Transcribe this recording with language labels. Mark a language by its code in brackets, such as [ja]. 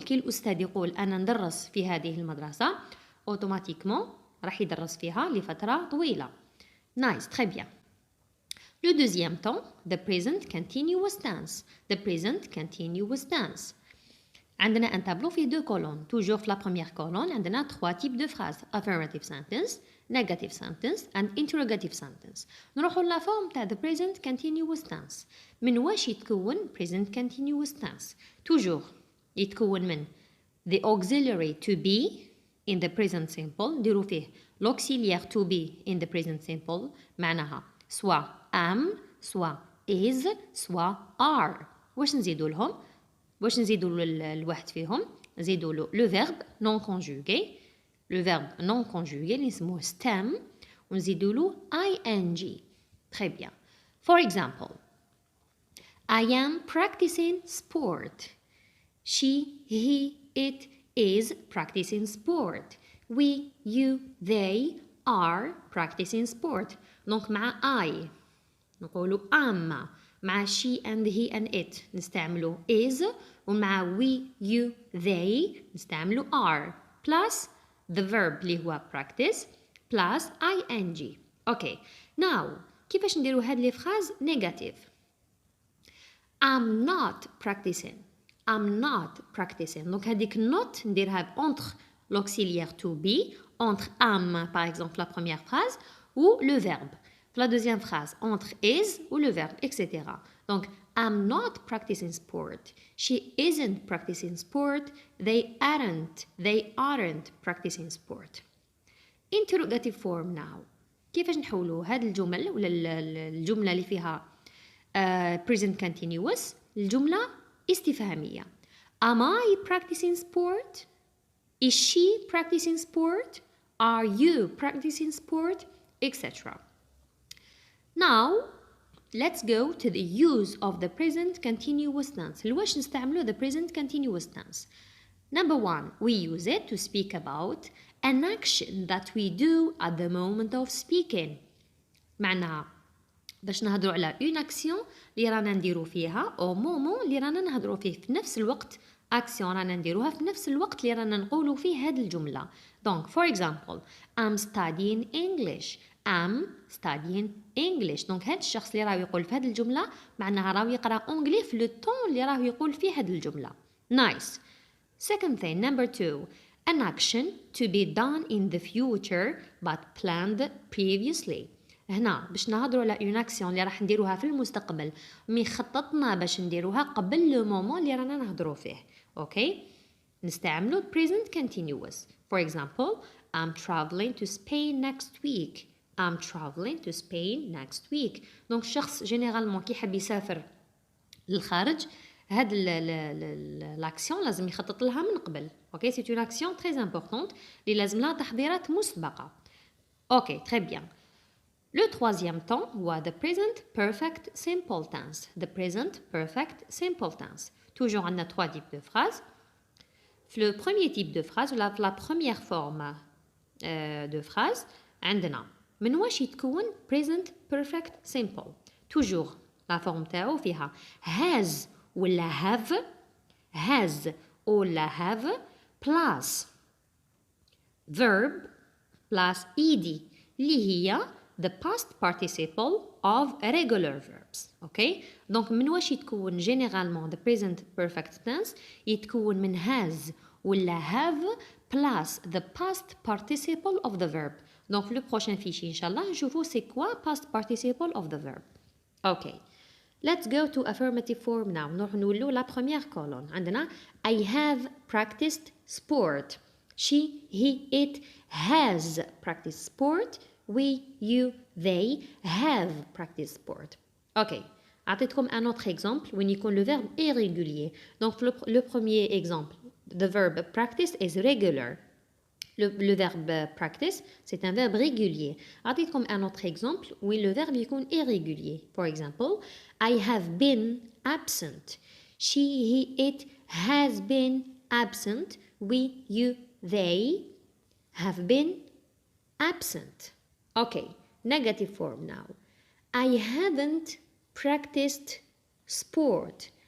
[ar] كي الأستاذ يقول أنا ندرس في هذه المدرسة أوتوماتيكمون راح يدرس فيها لفترة طويلة. [fr] Nice. Très bien. Le deuxième temps. [en] The present continuous tense. The present continuous tense. [ar] عندنا [fr] un tableau [ar] فيه [fr] deux colonnes. Toujours في la première colonne عندنا trois types de phrases. [en] Affirmative sentence, negative sentence and interrogative sentence. [ar] نروحوا للا [en] forme تاع the present continuous tense. [ar] من واش يتكون [en] present continuous tense؟ [fr] Toujours [en] يتكون من the auxiliary to be in the present simple. [ar] نديرو فيه [fr] l'auxiliaire [en] to be in the present simple. [ar] معناها [fr] soit [en] am, [fr] soit [en] is, [fr] soit [en] are. [ar] واش نزيدو لهم؟ واش نزيدو الواحد فيهم؟ نزيدو له [fr] le verbe non conjugué. Le verbe non conjugué [ar] اللي نسموه [en] stem [fr] ونزيدو له ing. Très bien. [en] For example, I am practicing sport. She, he, it is practicing sport. We, you, they are practicing sport. [fr] Donc [en] مع I [ar] نقولوا [en] am. مع she and he and it [ar] نستعملوا [en] is. ومع we, you, they [ar] نستعملوا [en] are. Plus the verb اللي هو practice plus ing. Okay. Now [ar] كيفاش نديروا هاد [en] لي فراز negative؟ I'm not practicing. I'm not practicing. [fr] Donc هذيك not [ar] نديرها [fr] entre l'auxiliaire to be, entre am par exemple la première phrase ou le verbe. La deuxième phrase entre is ou le verbe, etc. [en] Donc I'm not practicing sport. She isn't practicing sport. They aren't practicing sport. Interrogative form now. [ar] كيفاش نحولوا هاد الجمل ولا الجملة اللي فيها [en] present continuous [ar] الجملة استفهامية. [en] Am I practicing sport? Is she practicing sport? Are you practicing sport? Etc. Now, let's go to the use of the present continuous tense. [ar] لواش نستعملوا [en] the present continuous tense? Number one, we use it to speak about an action that we do at the moment of speaking. [ar] معناها باش نهضروا على [fr] une action [ar] اللي رانا نديرو فيها [fr] au moment [ar] اللي رانا نهضروا فيه في نفس الوقت. action رانا نديروها في نفس الوقت اللي رانا نقولوا فيه هذه الجملة. [fr] Donc, [en] for example, I'm studying English. am studying English. [ar] دونك هاد الشخص اللي راه يقول في هاد الجملة معناها راه يقرأ [fr] أونجلي في لو طون [ar] اللي راه يقول فيه هاد الجملة. [en] Nice. Second thing, number 2. An action to be done in the future but planned previously. [ar] هنا باش نهضروا على [fr] اون اكسيون [ar] اللي راح نديروها في المستقبل مي خططنا باش نديروها قبل [fr] لو مومون [ar] اللي رانا نهضروا فيه. [en] okay [ar] نستعملوا [en] present continuous. For example, I'm traveling to Spain next week. I'm traveling to Spain next week. [ar] دونك الشخص [fr] جينيرالمون [ar] كي يحب يسافر للخارج [fr] هاد لاكسيون [ar] لازم يخطط لها من قبل. [fr] اوكي سي اون اكسيون تري امبورطونت [ar] اللي لازم لها تحضيرات مسبقه. [fr] اوكي تري بيان. Le troisième temps [en] هو the present perfect simple tense. The present perfect simple tense. [fr] Toujours on a 3 types de phrases. Le premier type de phrase, la première forme de phrase, عندنا من واش يتكون [en] present perfect simple. [fr] Toujours la forme [en] تاعو فيها has ولا have, has ولا have plus verb plus ed اللي هي the past participle of regular verbs. Okay [ar] دونك من واش يتكون [en] جينيرالمون the present perfect tense يتكون من has ولا have plus the past participle of the verb. [fr] دونك في لو بروشين فيشي [ar] ان شاء الله نشوفوا [fr] سي كوا [en] past participle of the verb. Okay let's go to affirmative form now. [ar] نروح نولو [fr] la première colonne. [en] عندنا I have practiced sport. She, he, it has practiced sport. We, you, they have practiced sport. Ok. [ar] أعطيتكم [fr] un autre exemple وين يكون le verbe irrégulier. Donc le premier exemple, [en] the verb practice is regular. [fr] Le verbe practice, c'est un verbe régulier. [ar] أعطيتكم [fr] un autre exemple où le verbe يكون irrégulier. [en] For example, I have been absent. She, he, it has been absent. We, you, they have been absent. Okay, negative form now. I haven't practiced sport.